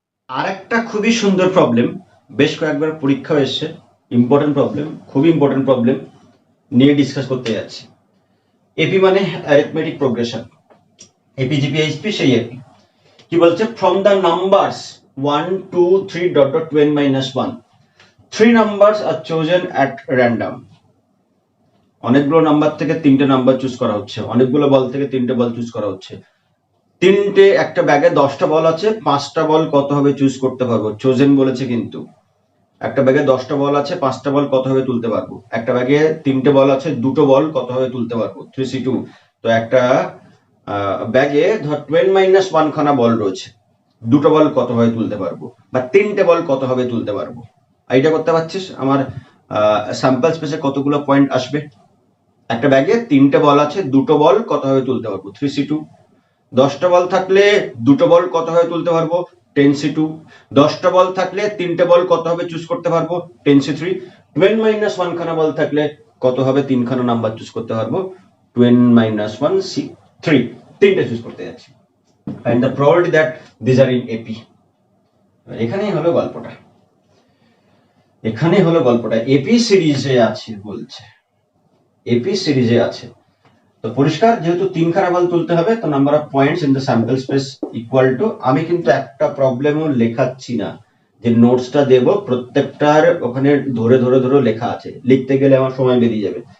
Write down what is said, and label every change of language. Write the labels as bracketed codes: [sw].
[bn] আর একটা খুবই সুন্দর প্রবলেম, বেশ কয়েকবার পরীক্ষা এসছে, ইম্পর্টেন্ট প্রবলেম, খুবই ইম্পর্টেন্ট প্রবলেম নিয়ে ডিসকাস করতে যাচ্ছি। এপি মানে arithmetic progression, AP GP HP, সেই এপি। কি বলছে? [en] From the numbers 1 2 3 dot dot 2n - 1 3 numbers are chosen at random। [bn] অনেকগুলো নাম্বার থেকে 3টে নাম্বার চুজ করা হচ্ছে, অনেকগুলো বল থেকে 3টে বল চুজ করা হচ্ছে। তিনটে, একটা ব্যাগে 10টা বল আছে, 5টা বল কত হবে চুজ করতে পারবো। চোজেন বলেছে কিন্তু। একটা ব্যাগে 10টা বল আছে, 5টা বল কত হবে তুলতে পারবো। একটা ব্যাগে 3টে বল আছে, দুটো বল কত হবে তুলতে পারবো, 3c2। তো একটা ব্যাগে ধর 2n - 1 খানা বল রয়েছে, দুটো বল কত হবে তুলতে পারবো, বা 3টে বল কত হবে তুলতে পারবো। আইডিয়া করতে পারছিস আমার স্যাম্পল স্পেসে কতগুলো পয়েন্ট আসবে? একটা ব্যাগে 3টে বল আছে, দুটো বল কত হবে তুলতে পারবো, 3c2। 10টা বল থাকলে দুটো বল কত হবে তুলতে পারবো, 10c2। 10টা বল থাকলে 3টে বল কত হবে চুজ করতে পারবো, 10c3। 2n - 1 খানা বল থাকলে কত হবে 3খানা নাম্বার চুজ করতে পারবো, 2n - 1 c3। তিনটে চুজ করতে যাচ্ছি, [en] and the probability that these are in AP। [bn] এখানেই হলো গল্পটা, এখানেই হলো গল্পটা। এপি সিরিজে আছে বলছে, এপি সিরিজে আছে। তো পরিষ্কার, যেহেতু 3খানা বল তুলতে হবে, তো [en] number of points in the sample space equal to, [bn] আমি কিন্তু একটা প্রবলেমও লেখাচ্ছি না, যে নোটসটা দেব প্রত্যেকটার ওখানে ধরে ধরে ধরে লেখা আছে, লিখতে গেলে আমার সময় বেরিয়ে যাবে।